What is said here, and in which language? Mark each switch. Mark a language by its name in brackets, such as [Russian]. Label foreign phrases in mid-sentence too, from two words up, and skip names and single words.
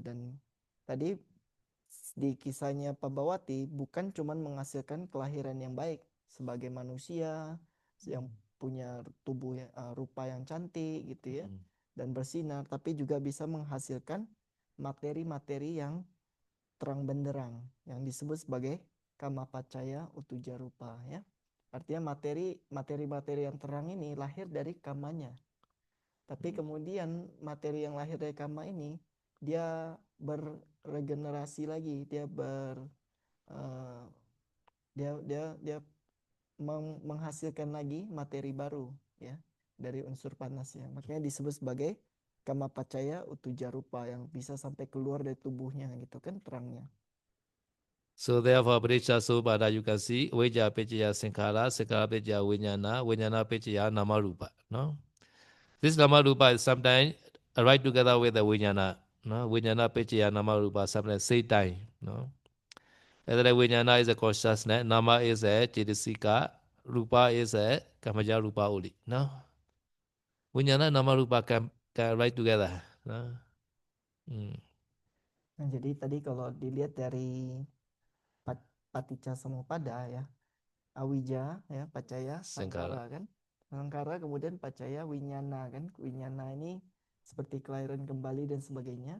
[Indonesian] Dan tadi di kisahnya Pabawati bukan cuma menghasilkan kelahiran yang baik sebagai manusia yang punya tubuh rupa yang cantik gitu ya dan bersinar, tapi juga bisa menghasilkan materi-materi yang terang benderang yang disebut sebagai [Pali] kama pacaya utuja rupa [Indonesian] ya. Artinya materi-materi yang terang ini lahir dari kamanya. Tapi kemudian materi yang lahir dari kama ini dia berregenerasi lagi, dia ber eh, dia dia dia menghasilkan lagi materi baru ya dari unsur panasnya. Makanya disebut sebagai [Pali] kama pacaya utuja rupa [Indonesian] yang bisa sampai keluar dari tubuhnya gitu kan terangnya. [English] So therefore, [Pali] Paticca Samuppada, [English] you can see, [Pali] Avijja Paccaya Sankhara, Sankhara Paccaya Vijnana, Vijnana Paccaya Namarupa. [English] No? This Namarupa is sometimes right together with the Vijnana. No? [Pali] Vijnana Paccaya Namarupa, [English] sometimes same time. No? And then Vijnana is a consciousness, Nama is a Chitisika, Rupa is a [Pali] Kamaja Rupa [English] only. No? [Pali] Vijnana Namarupa [English] can right together. No? Hmm. [Indonesian] Nah, jadi tadi kalau dilihat dari [Pali] paticca samuppada [Indonesian] ya, awija ya, pacaya, Sankhara. sangkara kan. Sangkara kemudian [Pali] pacaya winyana [Indonesian] kan. Winyana ini seperti kelahiran kembali dan sebagainya.